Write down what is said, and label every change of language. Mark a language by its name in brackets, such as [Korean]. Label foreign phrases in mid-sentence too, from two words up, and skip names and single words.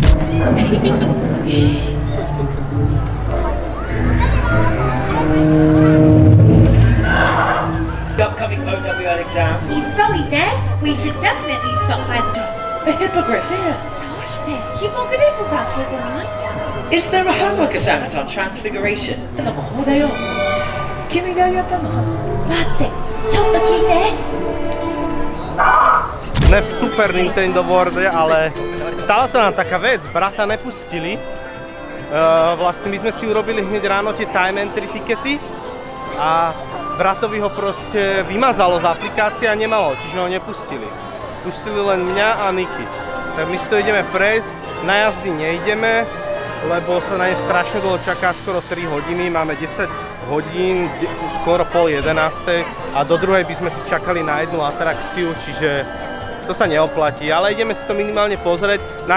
[English] The upcoming OWL exam. He's so dead. We should definitely stop by the A hippogriff here. Is there a homework assignment on transfiguration? [Slovak] Ne v Super Nintendo World, ale stala sa nám taká vec, brata nepustili. Vlastne my sme si urobili hneď ráno tie [English] time entry [Slovak] tikety a bratovi ho proste vymazalo z aplikácie a nemalo, čiže ho nepustili. Pustili len mňa a Niky. Tak my si to ideme prejsť, na jazdy nejdeme, lebo sa na ne strašne dlho čaká, skoro 3 hodiny, máme 10 hodín, skoro 10:30 a do druhej by sme tu čakali na jednu atrakciu, čiže to sa neoplatí, ale ideme si to minimálne pozrieť.